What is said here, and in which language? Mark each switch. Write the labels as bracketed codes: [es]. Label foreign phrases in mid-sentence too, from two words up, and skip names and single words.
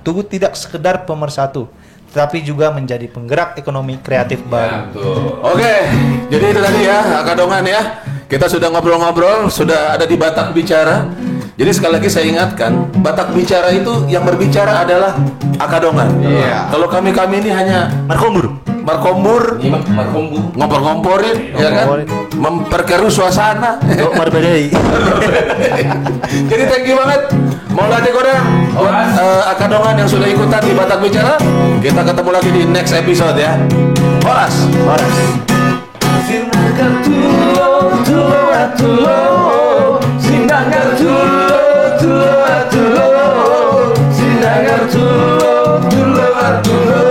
[id] Tugu tidak sekedar pemersatu, tetapi juga menjadi penggerak ekonomi kreatif baru. Betul. Oke, jadi itu tadi ya, Akadongan ya. Kita sudah ngobrol-ngobrol, sudah ada di Batak Bicara. Jadi sekali lagi saya ingatkan, Batak Bicara itu yang berbicara adalah Akadongan. Iya. Kalau kami ini hanya Markombur. markombur, Nyimak markombu. ngompor-ngomporin, ya kan? Ngomporin. Memperkeruh suasana. Oh, Marbadai. Jadi [en] thank you [id] banget Maulana Kodang buat Akadongan yang sudah ikutan di Batak Bicara. Kita ketemu lagi di [en] next episode [id] ya. Horas. [bbc] Sinangkan tulo, sinangkan tulo, sinangkan tulo,